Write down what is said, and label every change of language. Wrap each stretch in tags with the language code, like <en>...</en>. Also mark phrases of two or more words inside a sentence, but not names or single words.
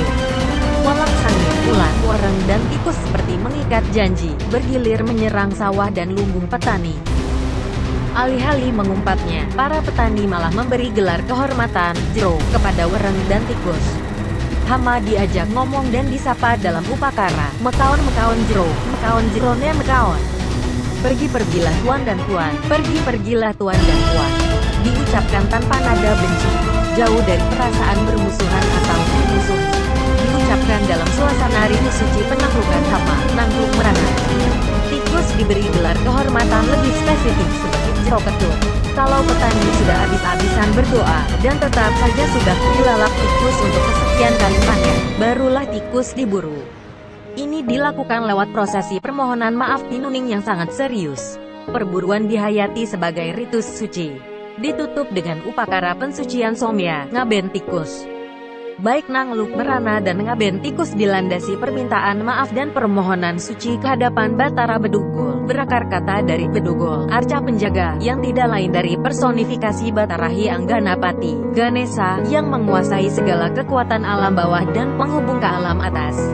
<id>Walang sangir, ulat, wareng, dan tikus seperti mengikat janji, bergilir menyerang sawah dan lumbung petani. Alih-alih mengumpatnya, para petani malah memberi gelar kehormatan, jero, kepada wereng dan tikus. Hama diajak ngomong dan disapa dalam upakara,</id> <ban>mekaon jero, ne mekaon.</ban> <id>Pergilah tuan dan tuan, pergilah tuan dan tuan. Diucapkan tanpa nada benci, jauh dari perasaan bermusuhan atau musuh. Diucapkan dalam suasana rindu suci penaklukan hama,</id> <ban>nangluk merana.</ban> <id>Tikus diberi gelar kehormatan lebih spesifik sebagai jero ketut. Kalau petani sudah habis-habisan berdoa, dan tetap saja sudah dilalap tikus untuk kesekian kali panen, barulah tikus diburu. Ini dilakukan lewat prosesi permohonan maaf tinuning yang sangat serius. Perburuan dihayati sebagai ritus suci. Ditutup dengan upakara pensucian somya, ngaben tikus. Baik</id> <ban>nangluk merana</ban> <id>dan ngaben tikus dilandasi permintaan maaf dan permohonan suci kehadapan Batara Bedugul, berakar kata dari Bedugul, arca penjaga, yang tidak lain dari personifikasi Batara Hyang Ganapati, Ganesha, yang menguasai segala kekuatan alam bawah dan penghubung ke alam atas.</id>